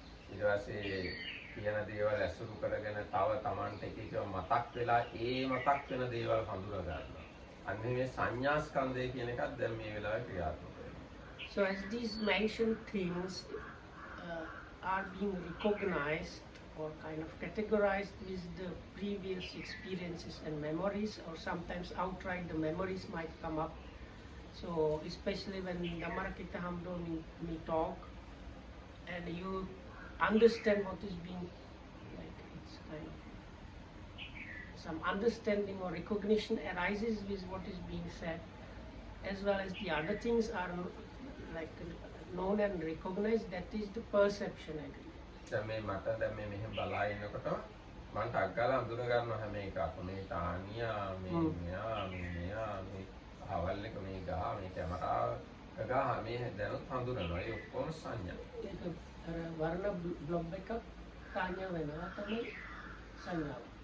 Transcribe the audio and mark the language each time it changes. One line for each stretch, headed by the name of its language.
Sinhala: ඊට පස්සේ කියන දේවල් ඇසුරු කරගෙන තව Tamanට එක එක මතක් වෙලා ඒ මතක් වෙන දේවල් හඳුනා ගන්නවා. අන්න මේ සංඥා ස්කන්ධය කියන එකත් දැන් මේ වෙලාවේ ක්‍රියාත්මක වෙනවා.
English: So as these mentioned things are being recognized or kind of categorized with the previous experiences and memories, or sometimes outright the memories might come up. So especially when Dhammarakita Hamdo me talk and you understand what is being, like it's kind of some understanding or recognition arises with what is being said, as well as the other things are like known and recognized. That is the perception aggregate.
Sinhala: දැන් මේ මට දැන් මේ මෙහෙම බලා ඉන්නකොට මම ටක් ගාලා අඳුර ගන්නවා හැම එකක්ම. මේ තානියා, මේ මෙයා, මේ අවල් එක, මේ ගහ, මේ කැමරාව ගහ, මේ දැනුත් හඳුනනවා. ඒ ඔක්කොම සංඥා. ඒක අර වර්ණ බ්ලොබ් එකක් තාඤ්ඤ වෙනවා තමයි සංඥාව.